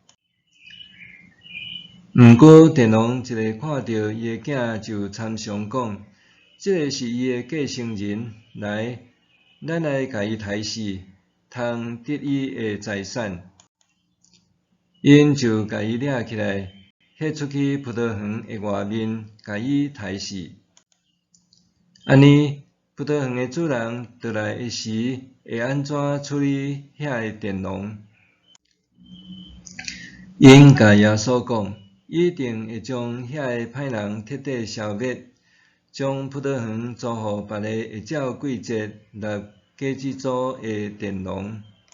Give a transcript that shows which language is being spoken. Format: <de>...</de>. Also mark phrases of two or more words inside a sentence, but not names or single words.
<nan>毋过佃农一个看到伊的囝就参详讲，这个是伊的继承人，来，咱来甲伊刣死，通得伊的财产。因就甲伊掠起来，迄出去葡萄园的外面，甲伊刣死。安尼，葡萄园的主人倒来的时，会安怎处理遐个佃农？因甲耶稣讲，一定会将遐个歹人彻底消灭，将葡萄园租互别个会照季节纳果子组的佃农。</nan>